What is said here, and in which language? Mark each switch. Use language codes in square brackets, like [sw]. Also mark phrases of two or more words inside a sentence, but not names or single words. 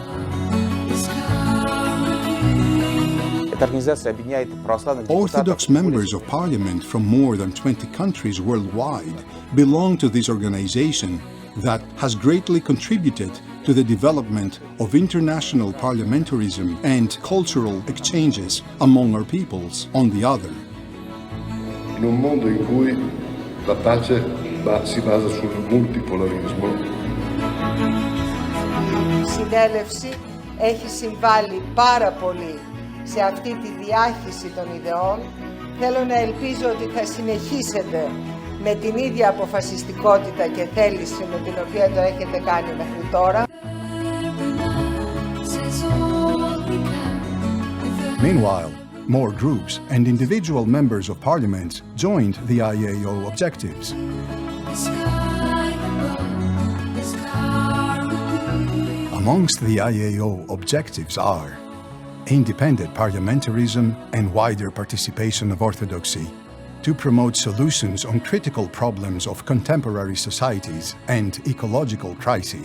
[en] Orthodox members of parliament from more than 20 countries worldwide belong to this organization that has greatly contributed to the development of international parliamentarism and cultural exchanges among our peoples on the other. [it] In un mondo in cui la pace si basa sul multipolarismo. [el] Η συνέλευση έχει συμβάλει πάρα πολύ σε αυτή τη διάχυση των ιδεών. Θέλω να ελπίζω ότι θα συνεχίσετε με την ίδια αποφασιστικότητα και θέληση με την οποία το έχετε κάνει μέχρι τώρα. [en] Meanwhile, more groups and individual members of parliament joined the I.A.O objectives. Amongst the I.A.O objectives are independent parliamentarism and wider participation of Orthodoxy, to promote solutions on critical problems of contemporary societies and ecological crises.